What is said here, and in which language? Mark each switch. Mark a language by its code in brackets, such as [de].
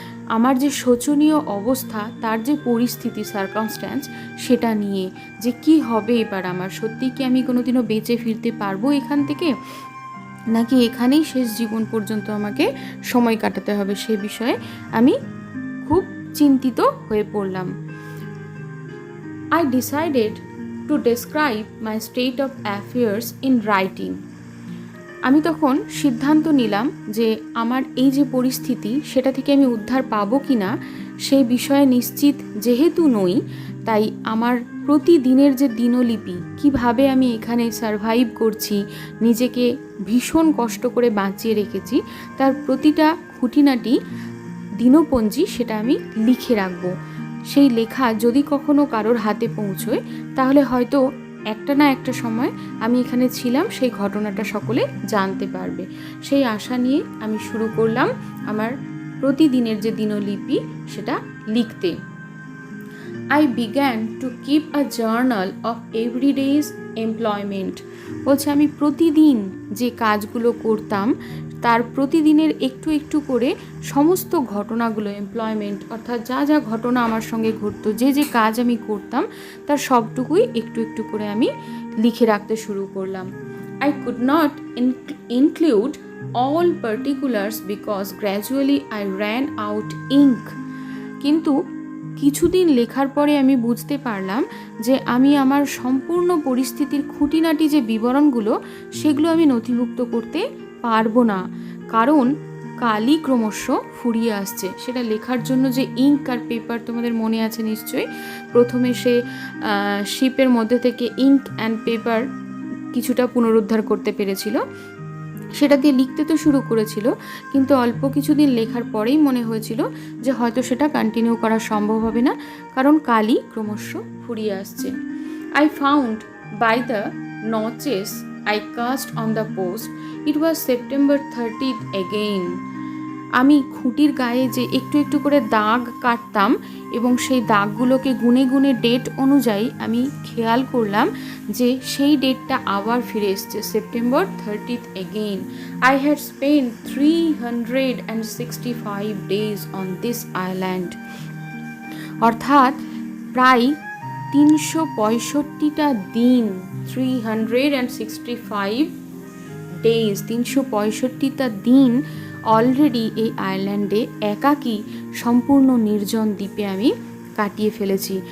[bn] আমার যে শোচনীয় অবস্থা, তার যে পরিস্থিতি, সার্কামস্ট্যান্স, সেটা নিয়ে যে কি হবে এবার আমার, সত্যি কি আমি কোনোদিনও বেঁচে ফিরতে পারবো এখান থেকে, নাকি এখানেই শেষ জীবন পর্যন্ত আমাকে সময় কাটাতে হবে, সে বিষয়ে আমি খুব চিন্তিত হয়ে পড়লাম। [en] I decided to describe my state of affairs in writing. [bn] আমি তখন সিদ্ধান্ত নিলাম যে আমার এই যে পরিস্থিতি, সেটা থেকে আমি উদ্ধার পাবো কি না সেই বিষয়ে নিশ্চিত যেহেতু নই, তাই আমার প্রতিদিনের যে দিনলিপি, কিভাবে আমি এখানে সারভাইভ করছি, নিজেকে ভীষণ কষ্ট করে বাঁচিয়ে রেখেছি, তার প্রতিটা খুঁটিনাটি দিনপঞ্জি সেটা আমি লিখে রাখবো। সেই লেখা যদি কখনো কারোর হাতে পৌঁছয়, তাহলে হয়তো একটা না একটা সময় আমি এখানে ছিলাম, সেই ঘটনাটা সকলে জানতে পারবে। সেই আশা নিয়ে আমি শুরু করলাম আমার প্রতিদিনের যে দিনলিপি সেটা লিখতে। [en] I began to keep a journal of everyday's employment. [bn] বলছে আমি প্রতিদিন যে কাজগুলো করতাম তার প্রতিদিনের একটু একটু করে সমস্ত ঘটনাগুলো, এমপ্লয়মেন্ট অর্থাৎ যা যা ঘটনা আমার সঙ্গে ঘটতো, যে যে কাজ আমি করতাম তার সবটুকুই একটু একটু করে আমি লিখে রাখতে শুরু করলাম। [en] I could not include all particulars because gradually I ran out ink. [bn] কিন্তু কিছুদিন লেখার পরে আমি বুঝতে পারলাম যে আমি আমার সম্পূর্ণ পরিস্থিতির খুঁটিনাটি যে বিবরণগুলো, সেগুলো আমি নথিভুক্ত করতে পারবো না, কারণ কালি ক্রমশ ফুরিয়ে আসছে। সেটা লেখার জন্য যে ইঙ্ক আর পেপার, তোমাদের মনে আছে নিশ্চয়ই, প্রথমে সে শিপের মধ্যে থেকে [en] ink and paper [bn] কিছুটা পুনরুদ্ধার করতে পেরেছিল, সেটা দিয়ে লিখতে তো শুরু করেছিল, কিন্তু অল্প কিছুদিন লেখার পরেই মনে হয়েছিল যে হয়তো সেটা কন্টিনিউ করা সম্ভব হবে না, কারণ কালি ক্রমশ ফুরিয়ে আসছে। [en] I found by the notches I cast on the post, it was September 30th again. [bn] আমি খুঁটির গায়ে যে একটু একটু করে দাগ কাটতাম এবং সেই দাগগুলোকে গুনে গুনে ডেট অনুযায়ী আমি খেয়াল করলাম যে সেই ডেটটা আবার ফিরে এসছে, September 30th [en] again. I had spent 365 days on this island. [bn] অর্থাৎ প্রায় 365টা দিন, [en] 365 days, [bn] 365টা দিন অলরেডি এই আয়ারল্যান্ডে একাকী সম্পূর্ণ নির্জন দ্বীপে আমি কাটিয়ে ফেলেছি।